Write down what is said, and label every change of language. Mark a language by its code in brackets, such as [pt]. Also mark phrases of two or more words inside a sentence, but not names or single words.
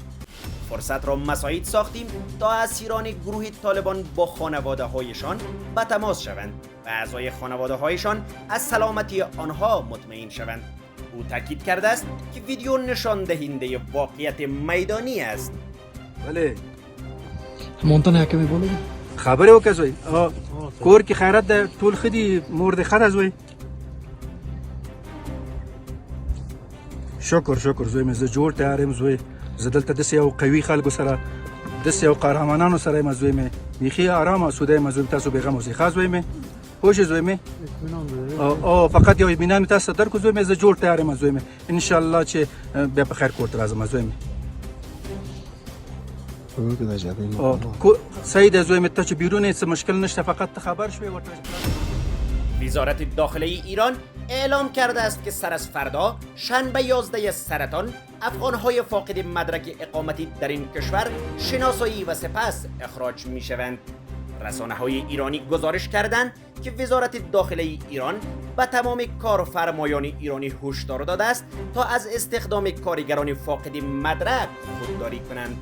[fa] فرصت را مساعد ساختیم تا اسیران گروه طالبان با خانواده‌هایشان به تماس شوند و اعضای خانواده‌هایشان از سلامتی آنها مطمئن شوند. او تاکید کرده است که ویدیو نشان دهنده واقعیت میدانی است. بله مونتن حکمی بولو [ps] خبره وکړئ کور کې خیرات ده ټول خدي مور د خره زوی شکر زوی مې زه جوړ تیار یم زوی زه دلته داسې یو قوي خلکو سره داسې یو قهرمانانو سره یم زوی مې بیخي ارام اسوده یم زوی تاسو بېغم اوسئ ښه زوی مې خوش زوی مې او فقط یو اطمینان مې تاسو ته درکړو زوی مې زه جوړ تیار یم زوی مې انشاءالله چې بیا په خیر کور ته راځم زوی مې سید زوی مې ته چې بیرون هیڅ مشکل نشته فقط ته خبر شوی ورته. [fa] وزارت داخله ایران اعلام کرده است که سر از فردا شنبه 11 سرطان افغانهای فاقد مدرک اقامتی در این کشور شناسایی و سپس اخراج می شوند. رسانه‌های ایرانی گزارش کردند که وزارت داخله ایران به تمام کارفرمایان ایرانی هشدار داده است تا از استخدام کارگران فاقد مدرک خودداری کنند.